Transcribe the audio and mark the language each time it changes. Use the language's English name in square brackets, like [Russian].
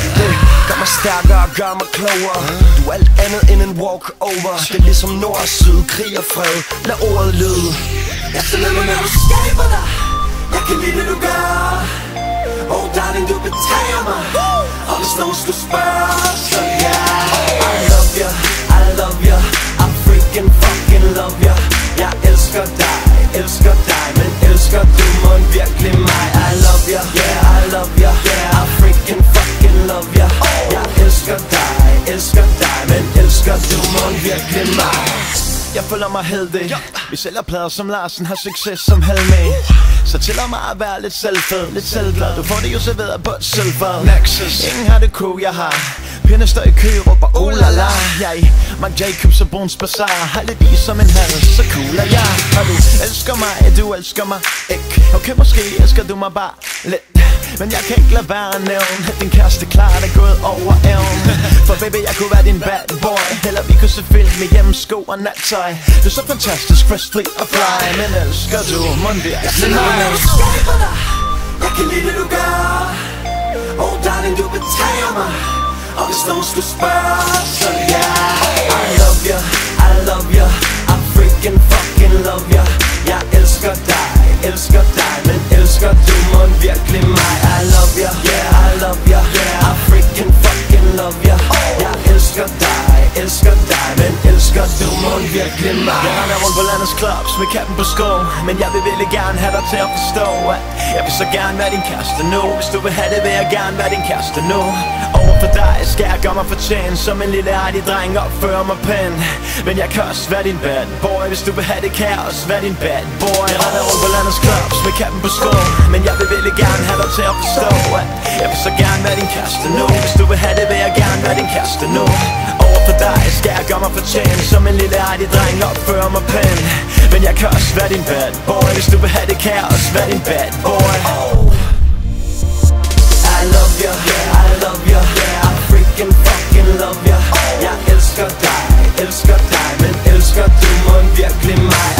[Danish] Det gør mig stærkere og gør mig klogere. Du er alt andet end en walk-over. Det er ligesom nord og syd, krig og fred. Lad ordet lyde. Jeg skal lade mig, når du skaber dig. Jeg kan lide det du gør. [English] Oh darling, [Danish] du betager mig. Og hvis nogen skulle spørge, så ja. [English] I love you, I love you, I freaking fucking love you. [Danish] Jeg elsker dig, men elsker du mon virkelig mig? [English] I love you, yeah, I love you, yeah, I freaking fucking love you. [Danish] Jeg elsker dig, men elsker du mon virkelig mig? Jeg føler mig heldig. Vi sælger plader som Larsen, har succes som Helme. Så tæller mig at være lidt selvfed, lidt selvglad. Du får det jo serveret på et sølvfad. Nexus, ingen har det cool, jeg har. Pinde står i kø, råber oh la la. Jeg i Marc Jacobs og Bruns Bazaar. Har lidt is som en hals, så cool er jeg. Og du elsker mig, du elsker mig ikke. Okay, måske elsker du mig bare lidt, men jeg kan ikke lade være at nævne at din kæreste klart er gået over evnen. For baby, jeg kunne være din bad boy, eller vi kunne se film med hjemmesko og nattøj. Du er så fantastisk, fresh, free og fly. Men elsker du mon virkelig mig? Jeg kan lide det du gør. [English] Oh darling, [Danish] du betager mig. Og hvis nogen skulle spørge, så ja. [English] I love you, I love you, I freaking fucking love you. [Danish] Jeg elsker dig, men elsker du mon virkelig mig? [English] I love you, yeah, I love you, yeah, I freaking fucking love you. [Danish] Jeg elsker dig, men elsker du mon virkelig mig? Jeg render rundt på landets clubs med kappen på sko, men jeg vil virkelig gerne have dig til at forstå, at jeg vil så gerne være din kæreste nu. Hvis du vil have det, vil jeg gerne være din kæreste nu. Overfor dig skal jeg gøre mig fortjent, som en lille artig dreng opfører mig pænt. Men jeg kan også være din bad boy. Hvis du vil have det, kan jeg også være din bad boy. Jeg render rundt på landets clubs med kappen på sko, men jeg vil virkelig gerne have dig til at forstå, at jeg vil så gerne være din kæreste nu. Hvis du vil have det, vil jeg gerne være din kæreste nu. Overfor dig skal jeg gøre mig fortjent, som en lille artig dreng opfører mig pænt. Men jeg kan også være din bad boy. Hvis du vil have det, kan jeg også være din bad boy. [English] I love you, yeah, I love you, yeah, I freaking fucking love you. [Danish] Jeg elsker dig, men elsker du mon virkelig mig?